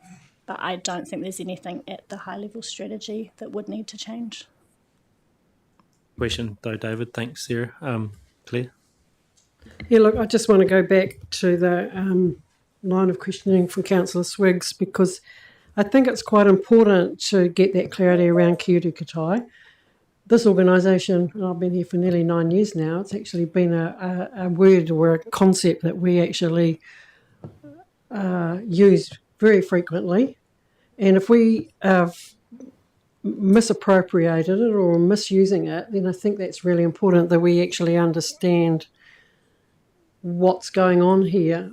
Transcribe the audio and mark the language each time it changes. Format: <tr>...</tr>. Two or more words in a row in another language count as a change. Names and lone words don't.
<en>But I don't think there's anything at the high-level strategy that would need to change. Question, though, David. Thanks, Sarah. Claire? Yeah, look, I just want to go back to the line of questioning from Councillor Swiggs, because I think it's quite important to get that clarity around</en> <mi>Kia ora katoa.</mi> <en>This organisation, and I've been here for nearly 9 years now, it's actually been a word or a concept that we actually use very frequently. And if we have misappropriated it or misusing it, then I think that's really important that we actually understand what's going on here.</en>